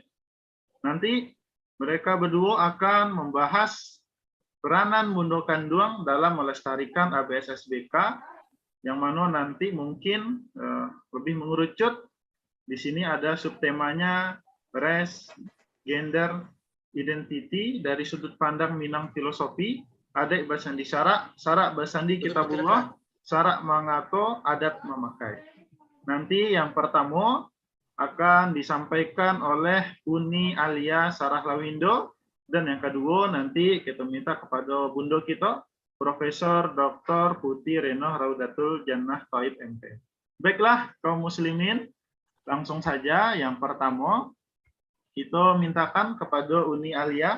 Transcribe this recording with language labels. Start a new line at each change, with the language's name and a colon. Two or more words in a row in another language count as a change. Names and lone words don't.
Indonesian: Nanti mereka berdua akan membahas peranan Bundo Kanduang dalam melestarikan ABSSBK, yang mana nanti mungkin lebih mengerucut. Di sini ada subtemanya
English: race, gender, identity
Indonesian: dari sudut pandang Minang filosofi, adik bersandi syarak, syarak bersandi kitabullah,
Minangkabau: syarak mangato, adat memakai.
Indonesian: Nanti yang pertama akan disampaikan oleh Uni Alia Sarah Lawindo, dan yang kedua nanti kita minta kepada Bundo kita Profesor Dr. Putih Reno Raudatul Jannah Taib MP. Baiklah kaum muslimin, langsung saja yang pertama kita mintakan kepada Uni Alia.